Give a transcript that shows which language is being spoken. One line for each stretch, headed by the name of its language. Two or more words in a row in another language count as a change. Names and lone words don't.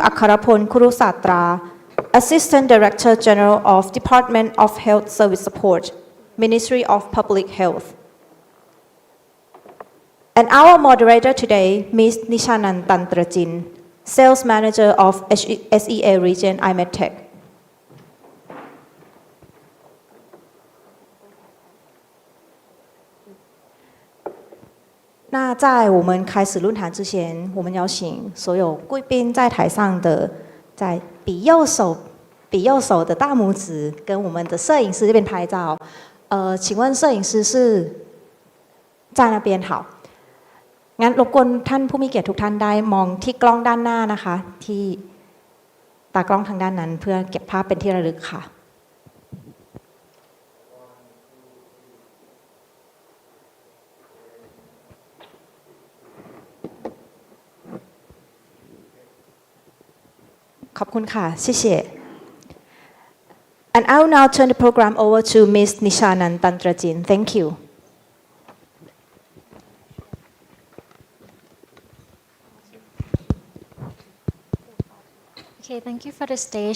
English: Akharapon Kurusatra, Assistant Director General of Department of Health Service Support, Ministry of Public Health. And our moderator today, Ms. Nishanan Tantrajin, Sales Manager of SEA Region iMedTech.
Chinese: 那在我们开始论坛之前，我们邀请所有贵宾在台上的，在比右手的大拇指跟我们的摄影师这边拍照。请问摄影师是在那边好？
Thai: งั้นรบกวนท่านผู้มีเกียรติทุกท่านได้มองที่กล้องด้านหน้านะคะที่ตากล้องทางด้านนั้นเพื่อเก็บภาพเป็นที่ระลึกค่ะ ขอบคุณค่ะ谢谢
English: And I will now turn the program over to Ms. Nishanan Tantrajin. Thank you. Okay, thank you for the stage.